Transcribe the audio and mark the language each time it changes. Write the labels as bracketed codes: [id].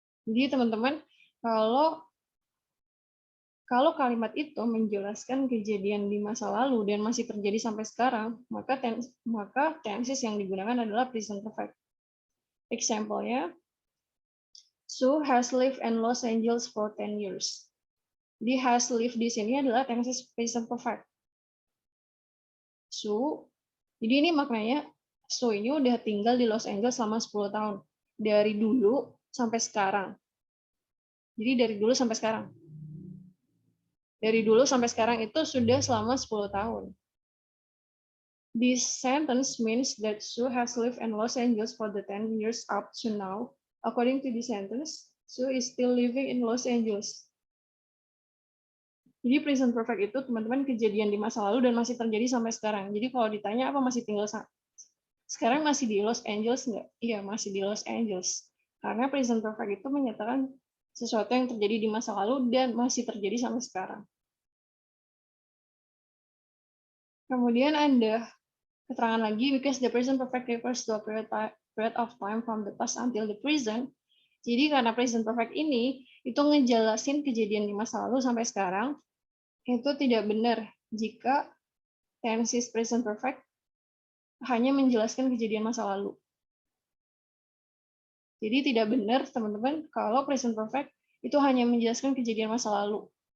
[id] Jadi teman-teman, kalau kalimat itu menjelaskan kejadian di masa lalu dan masih terjadi sampai sekarang, maka tenses yang digunakan adalah present perfect. [en] Example-nya, Sue has lived in Los Angeles for 10 years. [id] Di has lived di sini adalah tenses present perfect. Sue, jadi ini maknanya Sue ini udah tinggal di Los Angeles selama 10 tahun. Dari dulu sampai sekarang. Jadi dari dulu sampai sekarang. Dari dulu sampai sekarang itu sudah selama 10 tahun. [en] This sentence means that Sue has lived in Los Angeles for the 10 years up to now. According to this sentence, Sue is still living in Los Angeles. [id] Jadi present perfect itu teman-teman kejadian di masa lalu dan masih terjadi sampai sekarang. Jadi kalau ditanya apa masih tinggal sekarang masih di Los Angeles nggak? Iya, masih di Los Angeles. Karena present perfect itu menyatakan sesuatu yang terjadi di masa lalu dan masih terjadi sampai sekarang. Kemudian ada keterangan lagi, [en] because the present perfect refers to a period of time from the past until the present. [id] Jadi karena present perfect ini, itu ngejelasin kejadian di masa lalu sampai sekarang, itu tidak benar jika tenses present perfect hanya menjelaskan kejadian masa lalu. Jadi tidak benar, teman-teman, kalau present perfect itu hanya menjelaskan kejadian masa lalu.